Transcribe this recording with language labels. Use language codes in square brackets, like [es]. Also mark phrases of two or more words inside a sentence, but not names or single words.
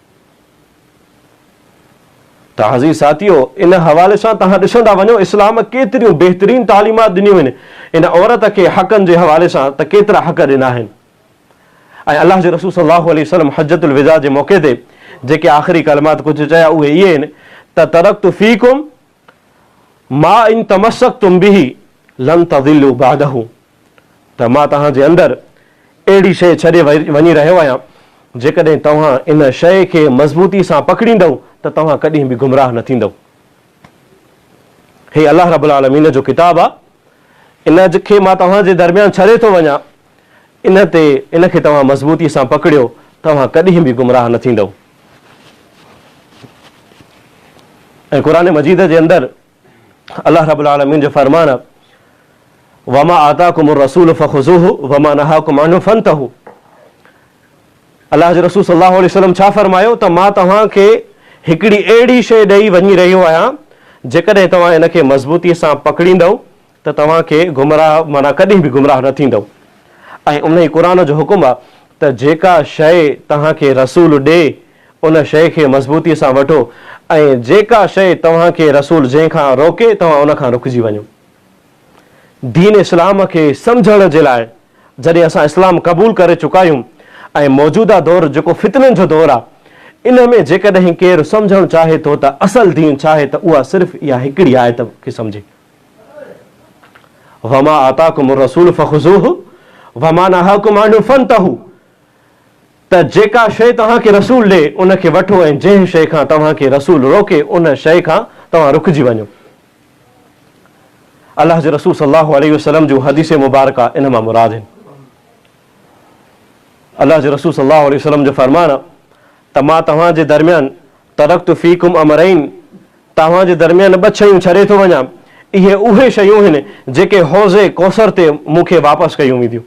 [sd] त अज़ीज़ साथियो, इन हवाले सां तव्हां ॾिसंदा वञो इस्लाम केतिरियूं बहितरीन तालीमात ॾिनियूं आहिनि इन औरत खे हक़नि जे हवाले सां, त केतिरा हक़ ॾिना आहिनि। ऐं अल्लाह जे रसूल [ar] صلى الله عليه وسلم حجة الوداع [sd] जे मौक़े ते जेके आख़िरी कलमात कुझु चया उहे इहे आहिनि त [ar] تركت فيكم ما إن تمسكتم به لن تضلوا بعده, [sd] त मां तव्हांजे अंदरि अहिड़ी शइ छॾे वञी रहियो आहियां, जेकॾहिं तव्हां इन शइ खे मज़बूती सां पकड़ींदव त तव्हां कॾहिं बि गुमराह न थींदव। हे [ar] الله رب العالمين [sd] जो किताब आहे, इन खे मां तव्हांजे दरमियान छॾे थो वञा, इनखे तव्हां मज़बूती सां पकड़ियो, तव्हां कॾहिं बि गुमराह न थींदव। ऐं क़ुरान मजीद जे अंदरि [ar] الله رب العالمين [sd] जो फरमान आहे, [ar] وما آتاكم الرسول فخذوه وما نهاكم عنه فانتهوا. [sd] अल्लाह जे रसूल [ar] صلى الله عليه وسلم [sd] छा फरमायो त मां तव्हांखे हिकिड़ी अहिड़ी शइ ॾेई वञी रहियो आहियां, जेकॾहिं तव्हां इनखे मज़बूतीअ सां पकड़ींदव त तव्हांखे गुमराह माना कॾहिं बि गुमराह न थींदव। ऐं उन ई क़ुरान जो हुकुम आहे त जेका शइ तव्हांखे रसूल ॾे उन शइ खे मज़बूतीअ सां वठो, ऐं जेका शइ तव्हांखे रसूल जंहिंखां रोके तव्हां उन खां रुकिजी वञो। दीन इस्लाम खे सम्झण जे लाइ जॾहिं असां इस्लाम क़बूल करे चुका आहियूं ऐं मौजूदा दौरु जेको फितननि जो दौरु आहे, इन में जेकॾहिं केरु सम्झणु चाहे थो त असल दीन छा आहे, त उहा सिर्फ़ु इहा हिकिड़ी आयत खे सम्झे, [ar] وما آتاكم الرسول فخذوه وما نهاكم عنه فانتهوا, [sd] त जेका शइ तव्हांखे रसूल ॾे उनखे वठो ऐं जंहिं शइ खां तव्हांखे रसूल रोके उन शइ खां तव्हां रुकिजी वञो। अल्लाह जे रसूल [ar] صلى الله عليه وسلم [sd] जूं हदीस मुबारका इन मां मुराद आहिनि। अल्लाह जे रसूल [ar] صلى الله عليه وسلم [sd] जो फरमान आहे त मां तव्हांजे दरमियान [ar] تركت فيكم أمرين, [sd] तव्हांजे दरमियान 2 शयूं छॾे थो वञा, इहे उहे शयूं आहिनि जेके हौज़े कौसर ते मूंखे वापसि कयूं वेंदियूं।